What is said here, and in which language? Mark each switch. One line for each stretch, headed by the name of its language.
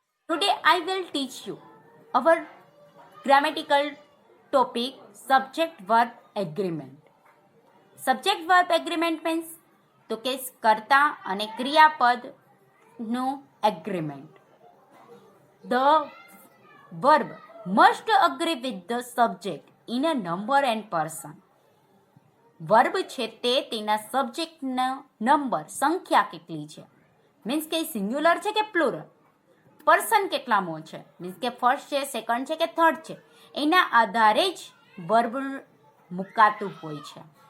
English: Today I will teach you our grammatical topic subject verb agreement. Subject verb agreement means
Gujarati: તો કે કર્તા અને ક્રિયાપદનું
English: agreement. The verb must agree with the subject in a number and person.
Gujarati: Verb છે તે તેના સબ્જેક્ટનો number સંખ્યા કેટલી છે મીન્સ કે સિંગ્યુલર છે કે પ્લુરલ, પર્સન કેટલામો છે મીન્સ કે ફર્સ્ટ છે, સેકન્ડ છે કે થર્ડ છે, એના આધારે જ વર્બ મુકાતું હોય છે.